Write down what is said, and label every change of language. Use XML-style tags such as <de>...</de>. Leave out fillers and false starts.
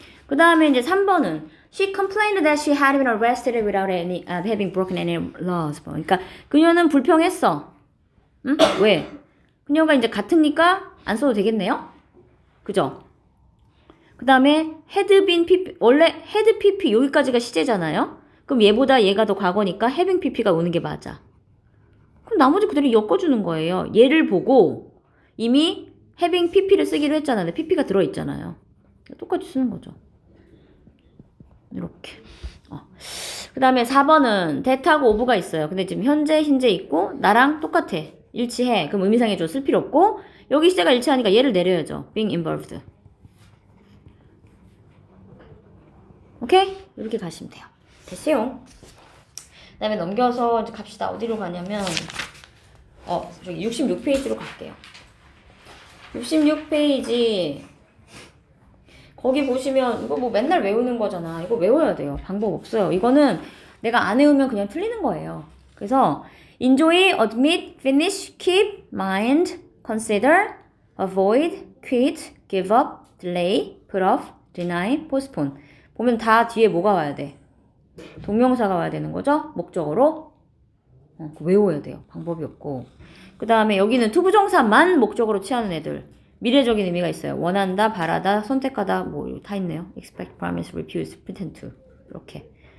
<ko>그 다음에 이제 3번은</ko> <en>She complained that she had been arrested without having broken any laws.</en> <ko>그러니까 그녀는 불평했어. 응? 왜? 그녀가 이제 같으니까 안 써도 되겠네요? 그죠? 그 다음에 had been pp, 원래 had pp 여기까지가 시제잖아요? 그럼 얘보다 얘가 더 과거니까 having pp가 오는 게 맞아. 그럼 나머지 그대로 엮어주는 거예요. 얘를 보고 이미 having pp를 쓰기로 했잖아요. 근데 pp가 들어있잖아요. 똑같이 쓰는 거죠. 이렇게. 그 다음에 4번은 that하고 ove가 있어요. 근데 지금 현재, hin제 있고 나랑 똑같아. 일치해. 그럼 의미상해줘. 쓸 필요 없고 여기 시제가 일치하니까 얘를 내려야죠.</ko> <en>being involved.</en> <ko>오케이? 이렇게 가시면 돼요. 됐어요. 그 다음에 넘겨서 이제 갑시다. 어디로 가냐면 저기 66페이지로 갈게요. 66페이지 거기 보시면 이거 뭐 맨날 외우는 거잖아. 이거 외워야 돼요. 방법 없어요. 이거는 내가 안 외우면 그냥 틀리는 거예요. 그래서</ko> <en>enjoy, admit, finish, keep, mind, consider, avoid, quit, give up, delay, put off, deny, postpone.</en> <ko>보면 다 뒤에 뭐가 와야 돼? 동명사가 와야 되는 거죠? 목적어로. 외워야 돼요. 방법이 없고. 그 다음에 여기는 투부정사만 목적어로 취하는 애들. 미래적인 의미가 있어요. 원한다, 바라다, 선택하다, 뭐 다 있네요.</ko> <en>expect, promise, refuse, pretend to.</en> <ko>이렇게.</ko>